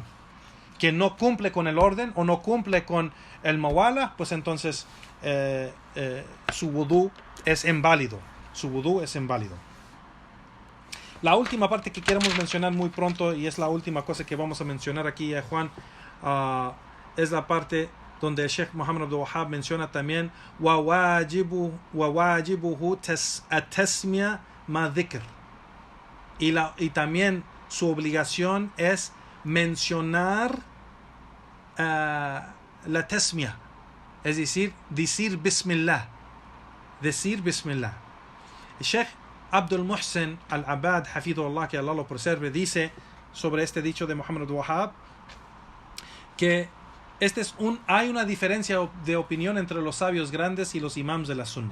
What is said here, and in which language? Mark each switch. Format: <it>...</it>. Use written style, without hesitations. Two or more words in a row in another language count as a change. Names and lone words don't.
<es>Quien no cumple con el orden o no cumple con el mawala, pues entonces su wudú es inválido. Su wudú es inválido. La última parte que queremos mencionar muy pronto, y es la última cosa que vamos a mencionar aquí, Juan, es la parte donde el Sheikh Muhammad Abdul Wahhab menciona también</es> <ar>وَوَاجِبُهُ التَّسْمِيَةُ مَا ذِكْرٍ,</ar> <es>y también su obligación es mencionar la tasmiyah, es decir Bismillah. El Sheikh Abdul Muhsin Al-Abad, Hafidhullah, que Allah lo preserve, dice sobre este dicho de Muhammad Abdul Wahhab que hay una diferencia de opinión entre los sabios grandes y los imams de la sunna.</es>